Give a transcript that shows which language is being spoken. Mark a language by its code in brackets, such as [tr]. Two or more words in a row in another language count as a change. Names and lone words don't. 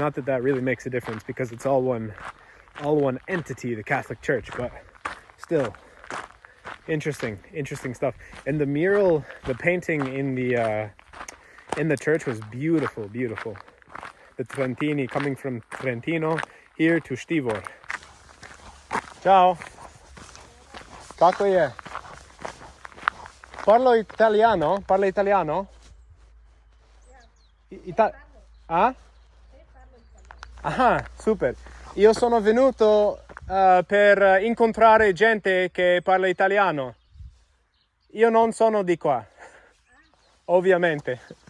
[en] Not that that really makes a difference because it's all one entity, the Catholic Church, but still interesting stuff. And the mural, the painting in the church was beautiful. The Trentini coming from Trentino here to Štivor. [it] Ciao. [bs] Kako je? [it] Parla italiano? Ah? Ah, super. Io sono venuto per incontrare gente che parla italiano. Io non sono di qua. Ovviamente.